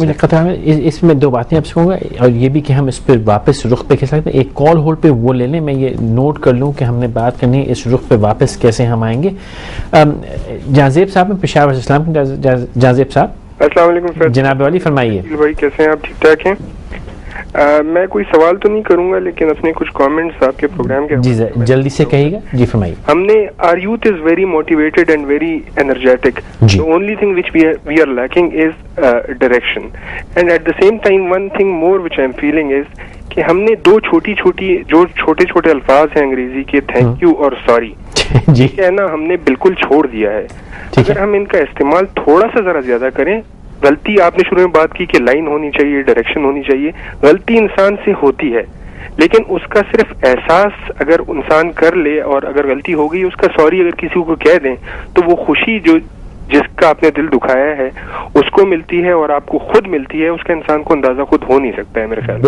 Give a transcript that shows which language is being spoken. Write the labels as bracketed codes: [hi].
[ur] مجھے خطرہ ہے اس میں دو باتیں آپ سے کہوں گا, اور یہ بھی کہ ہم اس پہ واپس رخ پہ کیسے, ایک کال ہولڈ پہ وہ لے لیں, میں یہ نوٹ کر لوں کہ ہم نے بات کرنی ہے اس رخ پہ واپس کیسے ہم آئیں گے. جہازیب صاحب میں پشاور اسلام کے جہازیب صاحب, السلام علیکم سر. جناب والی فرمائیے. بھائی کیسے ہیں آپ, ٹھیک ٹھاک ہیں؟ میں کوئی سوال تو نہیں کروں گا لیکن اپنے کچھ کامنٹس آپ کے پروگرام کے جی جلدی سے کہیے گا. جی فرمائیے. ہم نے [en] our youth is very motivated and very energetic. The only thing which we are lacking is direction. And at the same time one thing more which I am feeling is [ur] کہ ہم نے دو چھوٹے چھوٹے الفاظ ہیں انگریزی کے, تھینک یو اور سوری, جی کہنا ہم نے بالکل چھوڑ دیا ہے. اگر ہم ان کا استعمال تھوڑا سا ذرا زیادہ کریں, غلطی آپ نے شروع میں بات کی کہ لائن ہونی چاہیے, ڈائریکشن ہونی چاہیے, غلطی انسان سے ہوتی ہے لیکن اس کا صرف احساس اگر انسان کر لے, اور اگر غلطی ہو گئی اس کا سوری اگر کسی کو کہہ دیں تو وہ خوشی جو جس کا آپ نے دل دکھایا ہے اس کو ملتی ہے اور آپ کو خود ملتی ہے, اس کا انسان کو اندازہ خود ہو نہیں سکتا ہے میرے خیال.